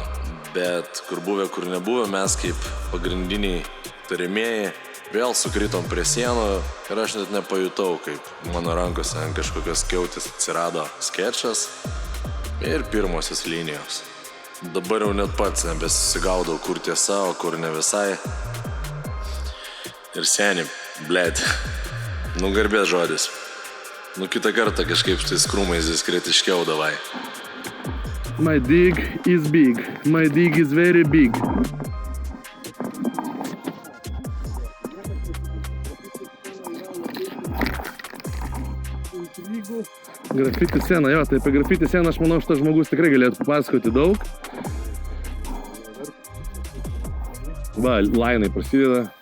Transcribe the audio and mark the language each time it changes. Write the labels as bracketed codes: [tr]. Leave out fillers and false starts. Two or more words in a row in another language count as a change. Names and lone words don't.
[lt] Bet kur buvę, kur nebuvę, mes kaip pagrindiniai tariamieji vėl sukritom prie sienų ir aš net nepajutau, kaip mano rankose ant kažkokios skiautis atsirado skečas ir pirmosios linijos. Dabar jau net pats nebesigaudau, kur tiesa, o kur ne visai. Ir seni, blėt, nu garbės žodis. Nu kitą kartą kažkaip štais krūmais diskretiškiau davai. [en] My dig is big. My dig is very big. [lt] Grafiti sceną, jo, tai apie grafiti sceną aš manau, šitas žmogus tikrai galėtų papasakoti daug. Va, lainai prasideda.